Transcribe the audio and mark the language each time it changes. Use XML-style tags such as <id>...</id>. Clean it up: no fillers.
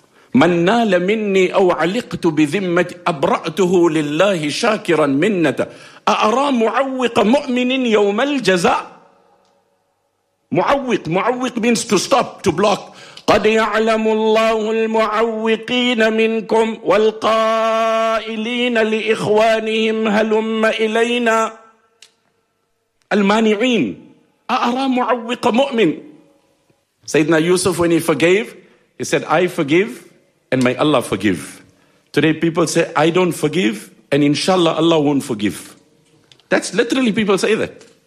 <ar>من نال مني أو علقت بذمة أبرأته لله شاكرا منة أأرى معوق مؤمن يوم الجزاء.</ar> <en>معوق, معوق means to stop, to block.</en> <ar>قد يعلم الله المعوقين منكم والقائلين لإخوانهم هلم إلينا. المانعين. أأرى معوق مؤمن.</ar> <en>سيدنا يوسف, when he forgave, he said, I forgive and may Allah forgive. Today people say, I don't forgive, and inshallah Allah won't forgive. That's literally people say that.</en>